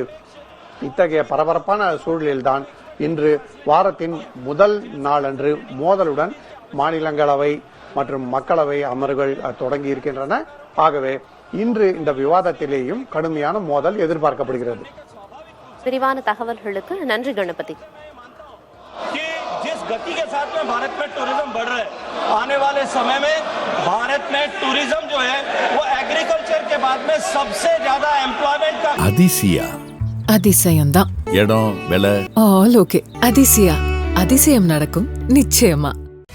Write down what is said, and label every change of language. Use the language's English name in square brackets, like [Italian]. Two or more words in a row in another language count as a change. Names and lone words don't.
[Tamil] இத்தகைய பரபரப்பான சூழலில்தான் இன்று வாரத்தின் முதல் நாளன்று மோதலுடன் மாநிலங்களவை மற்றும் மக்களவை அமர்வுகள் தொடங்கி இருக்கின்றன. ஆகவே இன்று இந்த விவாதத்திலேயும் கடுமையான மோதல் எதிர்பார்க்கப்படுகிறது. விரிவான தகவல்களுக்கு நன்றி கணபதி. [Hindi] जिस गति के साथ में भारत में टूरिज्म बढ़ रहा है, आने वाले समय में भारत में टूरिज्म जो है वो एग्रीकल्चर के बाद में सबसे ज्यादा एम्प्लॉयमेंट का [Tamil] அதிசயம்தான். இடம், விலை [English] all okay. [Tamil] அதிசயா, அதிசயம் நடக்கும் நிச்சயமா.